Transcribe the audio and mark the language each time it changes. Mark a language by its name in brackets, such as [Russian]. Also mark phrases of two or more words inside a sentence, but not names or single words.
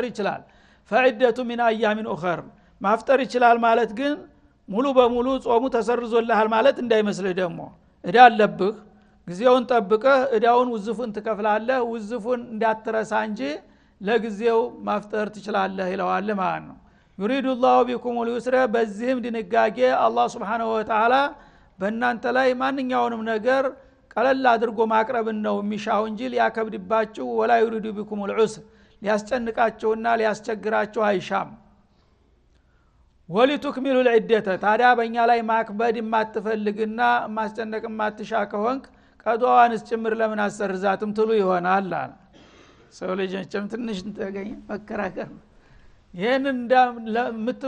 [Amharic] ይችላል [Arabic] فعدة من أيام أخر [Amharic] ማፍጠር ይችላል ማለት ግን ሙሉ በሙሉ ጾሙ ተሰርዞልሃል ማለት እንዳይመስልህ ደግሞ እዳ አለብህ ጊዜውን ጠብቀህ እዳውን ውዝፉን ትከፍላለህ ውዝፉን እንዳትረሳ እንጂ ለጊዜው ማፍጠር ትችላለህ ይለዋል ማለት ነው [Arabic] يريد الله بكم اليسر [Amharic] በዚህም ድንጋጌ አላህ [Arabic] سبحانه وتعالى [Amharic] በእናንተ ላይ ማንኛውንም ነገር ቀለል አድርጎ ማቅረብን ነው የሚሻው እንጂ ሊያከብድባችሁ ወላ [Arabic] يريد بكم العسر [Amharic] ሊያስጨንቃችሁና ሊያስቸግራችሁ አይሻም [Arabic] ولتكملوا العدة [Amharic] ታዲያ በእኛ ላይ ማክበድ የማትፈልግና ማስጨነቅ የማትሻ ከሆንክ ቀዷዋንስ ጭምር ለምን አሰርዛትም ትሉ ይሆናል አለ ሰው ልጅም ትንሽ ተገኘ መከራከር ይሄን እንደምትሉ